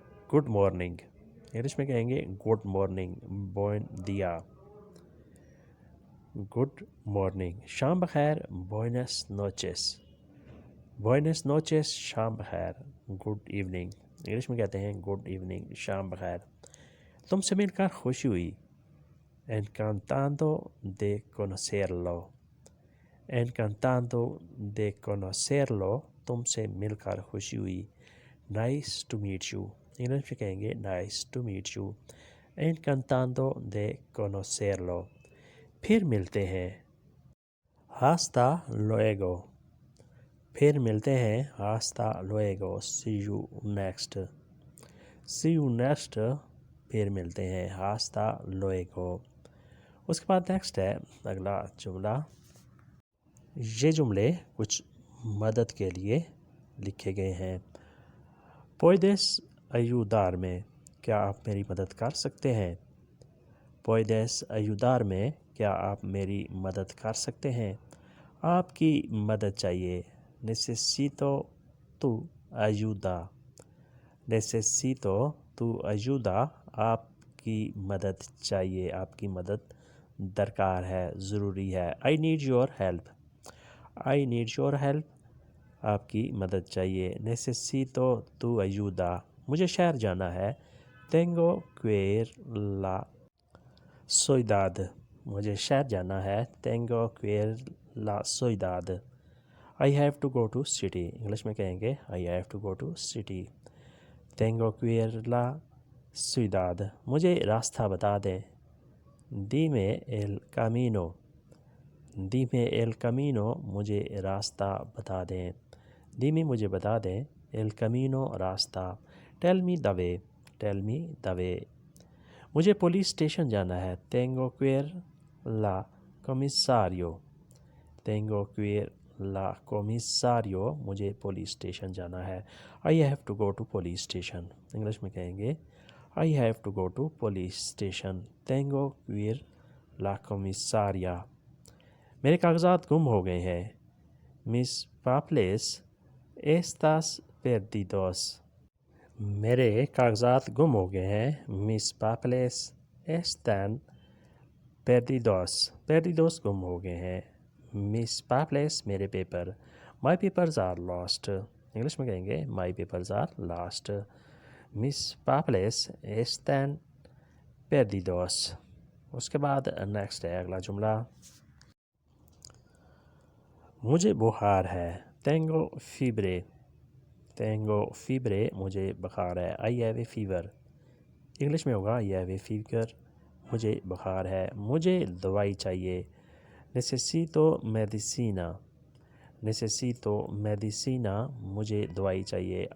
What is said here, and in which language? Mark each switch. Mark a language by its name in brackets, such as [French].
[English] good morning, [Hindi] English में कहेंगे [English] Good morning. [Spanish] बुएन दिया, [English] Good morning. [Hindi] शाम बखैर, [Spanish] बुएनस नोचेस, बुएनस नोचेस, [Hindi] शाम बखैर। [English] good evening, [Hindi] इंग्लिश में कहते हैं [English] good evening, [Hindi] शाम बखैर। तुमसे मिलकर खुशी हुई। [Spanish] Encantado de conocerlo, encantado de conocerlo, [Hindi] तुमसे मिलकर खुशी हुई। [English] nice to meet you, [Hindi] English में कहेंगे [English] Nice to meet you. [Spanish] Encantado de conocerlo, [Hindi] फिर मिलते हैं। [Spanish] Hasta luego, [Hindi] फिर मिलते हैं। [Spanish] Hasta luego, [English] see you next, see you next, [Hindi] फिर मिलते हैं। [Spanish] Hasta luego। [Hindi] उसके बाद नेक्स्ट है अगला जुमला। ये जुमले कुछ मदद के लिए लिखे गए हैं। [Spanish] Puedes ayudarme, [Hindi] क्या आप मेरी मदद कर सकते हैं। [Spanish] Puedes ayudarme, [Hindi] क्या आप मेरी मदद कर सकते हैं। आपकी मदद चाहिए। [Spanish] Necesito tu ayuda, necesito tu ayuda, [Hindi] आपकी मदद चाहिए, आपकी मदद दरकार है, ज़रूरी है। [English] I need your help, I need your help, [Hindi] आपकी मदद चाहिए। [Spanish] Necesito tu ayuda, [Hindi] मुझे शहर जाना है। [Spanish] Tengo que ir la ciudad, [Hindi] मुझे शहर जाना है। [Spanish] Tengo que ir la ciudad। [English] I have to go to city, [Hindi] English में कहेंगे [English] I have to go to city। [Spanish] Tengo que ir la ciudad, [Hindi] मुझे रास्ता बता दें। [Spanish] Dime el camino, dime el camino, [Hindi] मुझे रास्ता बता दें। Dime मुझे बता दें। [Spanish] El camino, [English] रास्ता। Tell me the way, tell me the way, [Hindi] मुझे पुलिस स्टेशन जाना है। [Spanish] Tengo que ir la comisario, tengo que ir la comisario, [Hindi] मुझे पुलिस स्टेशन जाना है। [English] I have to go to police station, [Hindi] English में कहेंगे [English] I have to go to police station। [Spanish] Tengo que ir la comisaria, [Hindi] मेरे कागजात गुम हो गए हैं। [Spanish] Mis papeles estas perdidos, [Hindi] मेरे कागजात गुम हो गए हैं। [Spanish] Mis papeles están perdidos, perdidos [Hindi] गुम हो गए हैं। [Spanish] Mis papeles, [Hindi] मेरे paper. [English] My papers are lost, [Hindi] English में कहेंगे [English] My papers are lost। [Spanish] Mis papeles están perdidos। [Hindi] उसके बाद नेक्स्ट है अगला जुमला। मुझे बुखार है। [Spanish] Tengo fiebre, tengo fiebre, [Hindi] मुझे बुखार है। [English] I have a fever, [Hindi] English में होगा [English] I have a fever, [Hindi] मुझे बुखार है। मुझे दवाई चाहिए। [Spanish] Necesito medicina, necesito medicina, [Hindi] मुझे दवाई चाहिए।